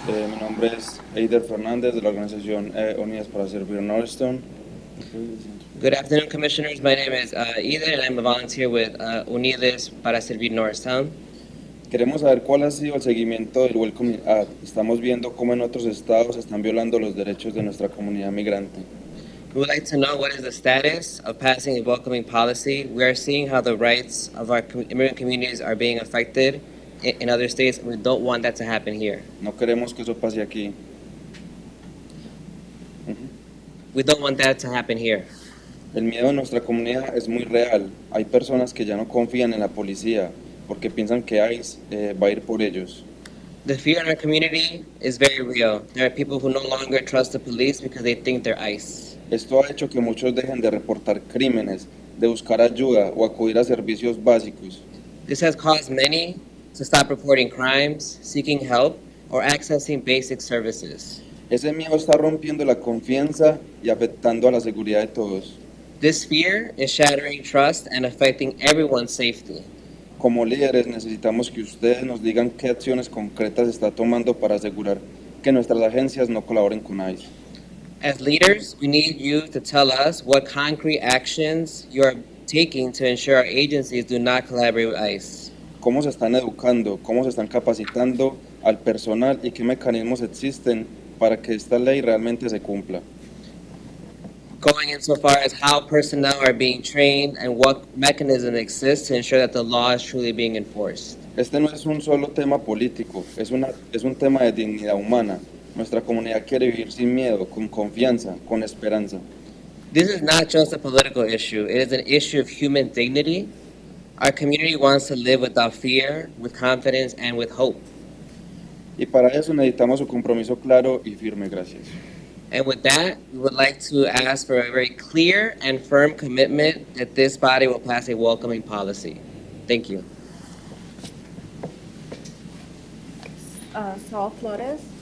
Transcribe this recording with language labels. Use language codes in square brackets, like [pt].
[es] Mi nombre es Eider Fernández de la organización Unidas para Servir Norristown. [en] Good afternoon, commissioners. My name is Eder, and I'm a volunteer with Unidas para Servir Norristown. [es] Queremos saber cuál ha sido el seguimiento del Welcome Act. Estamos viendo cómo en otros estados están violando los derechos de nuestra comunidad migrante. [en] We would like to know what is the status of passing a welcoming policy. We are seeing how the rights of our immigrant communities are being affected in other states, and we don't want that to happen here. [es] No queremos que eso pase aquí. [en] We don't want that to happen here. [es] El miedo en nuestra comunidad es muy real. Hay personas que ya no confían en la policía porque piensan que ICE va a ir por ellos. [en] The fear in our community is very real. There are people who no longer trust the police because they think they're ICE. [es] Esto ha hecho que muchos dejen de reportar crímenes, de buscar ayuda o acudir a servicios básicos. [en] This has caused many to stop reporting crimes, seeking help, or accessing basic services. [es] Ese miedo está rompiendo la confianza y afectando a la seguridad de todos. [en] This fear is shattering trust and affecting everyone's safety. [es] Como líderes necesitamos que ustedes nos digan qué acciones concretas está tomando para asegurar que nuestras agencias no colaboren con ICE. [en] As leaders, we need you to tell us what concrete actions you're taking to ensure our agencies do not collaborate with ICE. [es] ¿Cómo se están educando? ¿Cómo se están capacitando al personal? ¿Y qué mecanismos existen para que esta ley realmente se cumpla? [en] Going insofar as how personnel are being trained and what mechanism exists to ensure that the law is truly being enforced. [es] Este no es un solo tema político, es un tema de dignidad humana. Nuestra comunidad quiere vivir sin miedo, con confianza, con esperanza. [en] This is not just a political issue, it is an issue of human dignity. Our community wants to live without fear, with confidence, and with hope. [es] Y para eso necesitamos su compromiso claro y firme. Gracias. [en] And with that, we would like to ask for a very clear and firm commitment that this body will pass a welcoming policy. Thank you. Saul Flores.